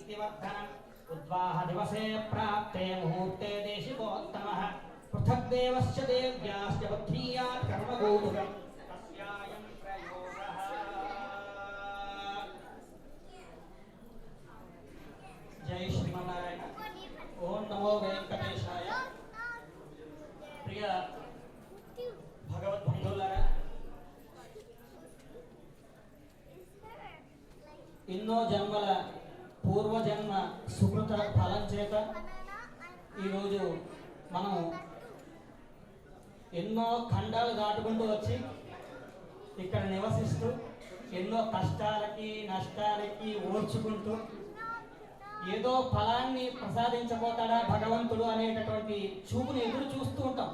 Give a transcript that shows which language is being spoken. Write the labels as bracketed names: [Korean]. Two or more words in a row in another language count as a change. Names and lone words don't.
[Sanskrit] वर्धनम् उद्वाह दिवसे प्राप्ते मुहूर्ते देशिकोत्तमः पृथग्देवस्य देव्याश्च बुद्धीयात् कर्मगोचरम् तस्यायं प्रयोगः। जय श्रीमन्नारायण। ओम नमो वेंकटेशाय। [Telugu] प्रिय భగవద్బంధువులారా, ఎన్నో జన్మల పూర్వజన్మ సుకృత ఫలం చేత ఈరోజు మనం ఎన్నో ఖండాలు దాటుకుంటూ వచ్చి ఇక్కడ నివసిస్తూ ఎన్నో కష్టాలకి నష్టాలకి ఓర్చుకుంటూ ఏదో ఫలాన్ని ప్రసాదించబోతాడా భగవంతుడు అనేటటువంటి చూపుని ఎదురు చూస్తూ ఉంటాం.